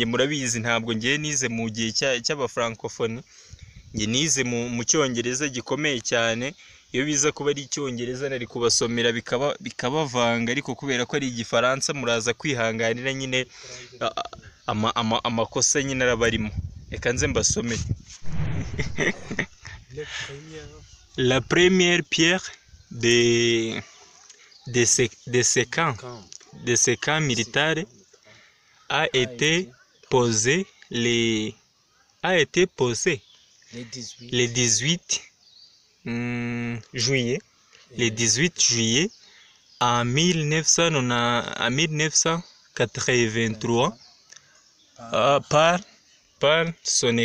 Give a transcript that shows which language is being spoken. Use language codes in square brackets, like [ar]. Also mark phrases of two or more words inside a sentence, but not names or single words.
[rw] Murabizi ntabwo ngiye nize mu gihe cy'abafrancophonie, ngiye nize mu cyongereza gikomeye cyane. Iyo biza kuba ari icyongereza nari kubasomera bikabavanga, ariko kubera ko ari igifaransa muraza kwihanganira nyine amakosa nyine arabarimo. Reka nze mbasomere. [fr] La première pierre de ces camps militaires a été posée le 18 juillet en 1983 par son